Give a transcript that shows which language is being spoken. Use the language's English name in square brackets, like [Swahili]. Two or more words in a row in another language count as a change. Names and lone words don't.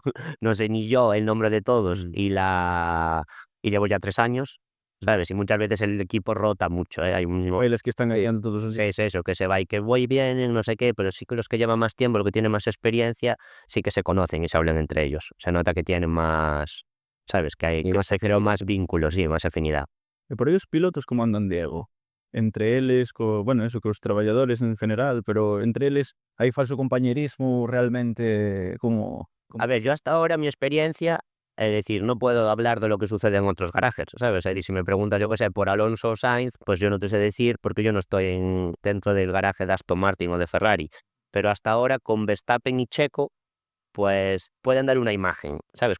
[Spanish] No sé ni yo el nombre de todos y llevo ya 3 años, ¿sabes? Y muchas veces el equipo rota mucho, ¿eh? Hay un... Bailes que están ganando todos los Sí, días. es eso, que se va y que voy bien, no sé qué, pero sí que los que llevan más tiempo, los que tienen más experiencia, sí que se conocen y se hablan entre ellos. Se nota que tienen más, ¿sabes? Que hay Y más pero afinidad. más vínculos, sí, más afinidad. [Galician] E por aí os pilotos como andan, Diego? Entre eles, bueno, eso, cos traballadores en general, pero entre eles hai falso compañerismo realmente [Spanish] A ver, yo hasta ahora mi experiencia, es decir, no puedo hablar de lo que sucede en otros garajes, ¿sabes? Es decir, si me preguntas, yo qué sé, por Alonso o Sainz, pues yo no te sé decir porque yo no estoy dentro del garaje de Aston Martin o de Ferrari. Pero hasta ahora con Verstappen y Checo, pues pueden dar una imagen, ¿sabes?